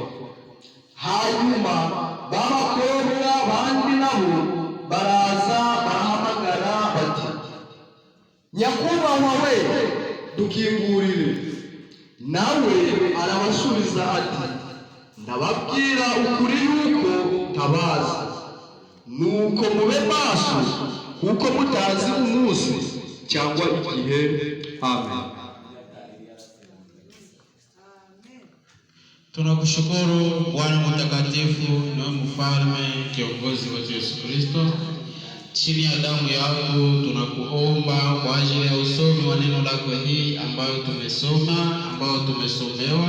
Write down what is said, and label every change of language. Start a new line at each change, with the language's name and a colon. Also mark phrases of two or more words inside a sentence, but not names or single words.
Kinyarwanda: Hanyuma b'abakobwa bandi nabo baraza barahamagara bati, nyakubahwa we, dukingurire. Nawe arabasubiza ati, ndababwira ukuri yuko ntabazi. Nuko mube maso kuko mutazi umunsi cyangwa igihe. Amen.
Swahili: Tunakushukuru Bwana mtakatifu na mfalme, kiongozi wetu Yesu Kristo. Chini ya damu yako tunakuomba kwa ajili ya usomi wa neno lako hii ambayo tumesomewa.